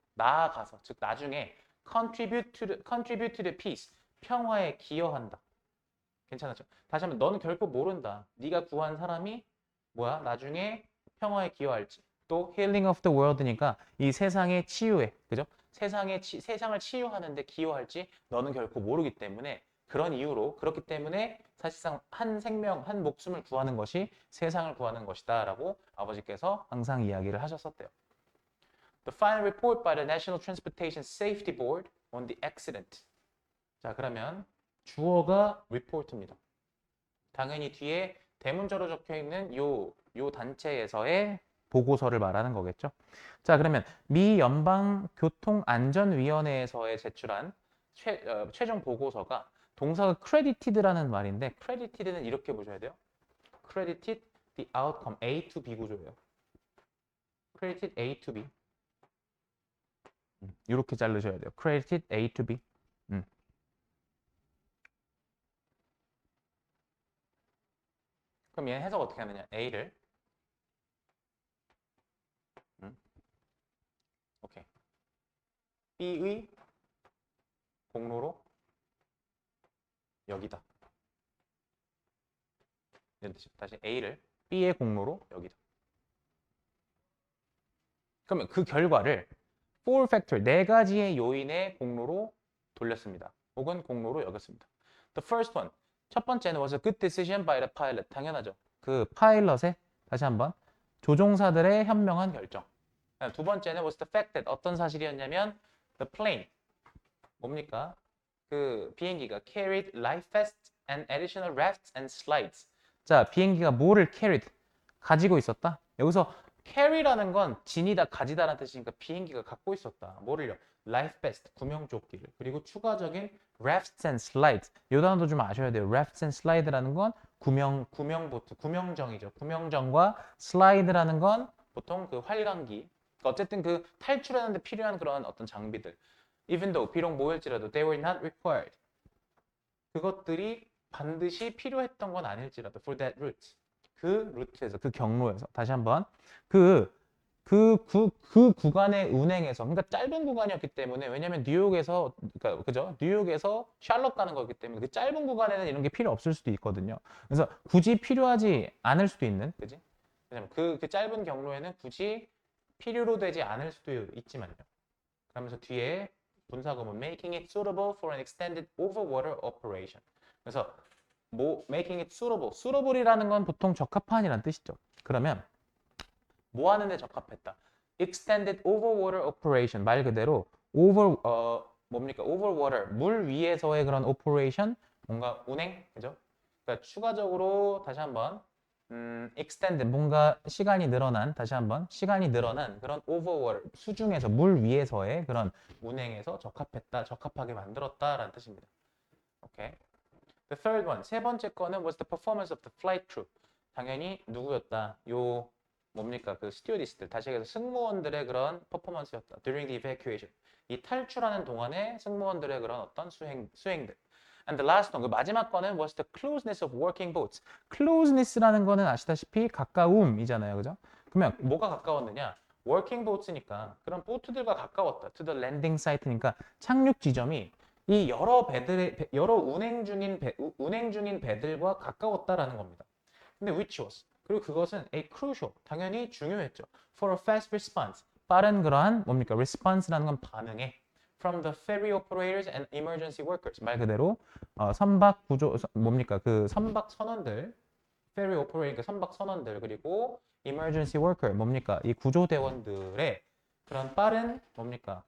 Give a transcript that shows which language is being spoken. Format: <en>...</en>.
<ko>나아가서, 즉 나중에</ko> <en>contribute to the peace.</en> <ko>평화에 기여한다. 괜찮았죠? 다시 한번 너는 결코 모른다. 네가 구한 사람이 뭐야? 나중에 평화에 기여할지. 또 healing of the world니까 이 세상의 치유에, 그죠? 세상을 치유하는데 기여할지 너는 결코 모르기 때문에 그렇기 때문에 사실상 한 생명, 한 목숨을 구하는 것이 세상을 구하는 것이다 라고 아버지께서 항상 이야기를 하셨었대요.</ko> <en>The final report by the National Transportation Safety Board on the accident.</en> <ko>자, 그러면 주어가 report입니다. 당연히 뒤에 대문자로 적혀 있는 요 단체에서의 보고서를 말하는 거겠죠. 자, 그러면 미 연방교통안전위원회에서의 제출한 최종 보고서가 동사가 credited라는 말인데 credited는 이렇게 보셔야 돼요.</ko> <en>credited the outcome A to B</en> <ko>구조예요.</ko> <en>credited A to B.</en> <ko>이렇게 자르셔야 돼요.</ko> <en>credited A to B.</en> <ko>그럼 얘는 해석 어떻게 하느냐? A를 오케이. B의 공로로 여기다. 이런 뜻이죠. 다시 A를 B의 공로로 여기다. 그러면 그 결과를 four factor, 네 가지의 요인의 공로로 돌렸습니다. 혹은 공로로 여겼습니다.</ko> <en>The first one,</en> <ko>첫 번째는</ko> <en>was a good decision by the pilot.</en> <ko>당연하죠. 그 파일럿의, 다시 한번, 조종사들의 현명한 결정. 두 번째는</ko> <en>was the fact that,</en> <ko>어떤 사실이었냐면</ko> <en>the plane,</en> <ko>뭡니까?</ko> <en>그 비행기가 carried life vests and additional rafts and slides.</en> <ko>자, 비행기가 뭐를 carried? 가지고 있었다. 여기서 carry라는 건 지니다, 가지다라는 뜻이니까 비행기가 갖고 있었다. 뭐를요?</ko> <en>life vest,</en> <ko>구명조끼를. 그리고 추가적인</ko> <en>rafts and slides.</en> <ko>이 단어도 좀 아셔야 돼요. rafts and slide라는 건 구명보트, 구명정이죠. 구명정과 slide라는 건 보통 그 활강기. 어쨌든 그 탈출하는데 필요한 그런 어떤 장비들.</ko> <en>Even though,</en> <ko>비록 뭐일지라도</ko> <en>they were not required.</en> <ko>그것들이 반드시 필요했던 건 아닐지라도</ko> <en>for that route.</en> <ko>그 루트에서, 그 경로에서. 다시 한번. 그 구간의 운행에서, 그러니까 짧은 구간이었기 때문에, 왜냐면 뉴욕에서, 그러니까 그죠? 뉴욕에서 샬럿 가는 거기 때문에 그 짧은 구간에는 이런 게 필요 없을 수도 있거든요. 그래서 굳이 필요하지 않을 수도 있는, 그지? 왜냐면 그 짧은 경로에는 굳이 필요로 되지 않을 수도 있지만요. 그러면서 뒤에 분사구문</ko> <en>making it suitable for an extended overwater operation.</en> <ko>그래서 making it suitable, suitable이라는 건 보통 적합한이라는 뜻이죠. 그러면 뭐 하는데 적합했다?</ko> <en>extended overwater operation,</en> <ko>말 그대로 뭡니까? overwater, 물 위에서의 그런 operation, 뭔가 운행, 그죠? 그러니까 추가적으로 다시 한번 extend, 뭔가 시간이 늘어난, 다시 한번 시간이 늘어난 그런 overwater, 수중에서, 물 위에서의 그런 운행에서 적합했다, 적합하게 만들었다라는 뜻입니다. 오케이.</ko> <en>The third one,</en> <ko>세 번째 거는</ko> <en>was the performance of the flight crew.</en> <ko>당연히 누구였다? 요 뭡니까? 그 스튜어디스들, 다시 얘기해서 승무원들의 그런 퍼포먼스였다.</ko> <en>During the evacuation.</en> <ko>이 탈출하는 동안에 승무원들의 그런 어떤 수행들.</ko> <en>And the last one,</en> <ko>그 마지막 거는</ko> <en>was the closeness of working boats.</en> <ko>closeness라는 거는 아시다시피 가까움이잖아요. 그죠? 그러면 뭐가 가까웠느냐? working boats니까 그런 보트들과 가까웠다.</ko> <en>to the landing site</en> <ko>니까 착륙 지점이 이 여러 운행 중인 배들과 가까웠다라는 겁니다. 근데</ko> <en>which was,</en> <ko>그리고 그것은</ko> <en>a crucial,</en> <ko>당연히 중요했죠.</ko> <en>for a fast response,</en> <ko>빠른 그러한 뭡니까? response라는 건 반응에</ko> <en>from the ferry operators and emergency workers,</en> <ko>말 그대로 선박 구조 뭡니까? 그 선박 선원들, ferry operator, 선박 선원들, 그리고 emergency worker, 뭡니까? 이 구조대원들의 그런 빠른 뭡니까?</ko>